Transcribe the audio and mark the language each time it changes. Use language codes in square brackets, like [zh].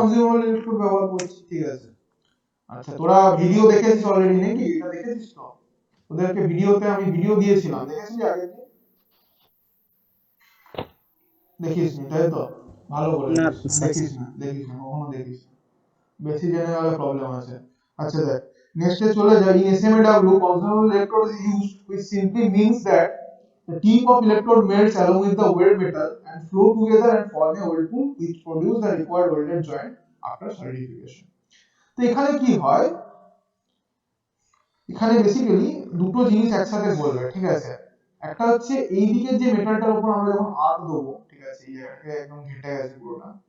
[bn] Consumable electrode ব্যবহার করছি, ঠিক আছে। আচ্ছা, তোরা ভিডিও দেখেছিস অলরেডি নাকি? এটা দেখেছিস তো? তোদেরকে ভিডিওতে আমি ভিডিও দিয়েছিলাম, দেখেছিস আগে? দেখিস নি তাই তো? ভালো করে না, দেখিস না, কখনো দেখিস না, বেশি জেনে গেলে প্রবলেম আছে। আচ্ছা দেখ, নেক্সটে চলে যাই। [en] In SMAW, consumable electrode is used, which simply means that the tip of electrode melts along with the weld metal and flow together and form a weld pool which produce the required welded joint after solidification. [bn] তো এখানে কি হয়? এখানে basically দুটো জিনিস একসাথে বলবে, ঠিক আছে। একটা হচ্ছে এই দিকের যে মেটালটার উপর আমরা যখন আর্ক দেবো, ঠিক আছে, এই জায়গাটাকে একদম ঘেটে গেছে পুরোটা।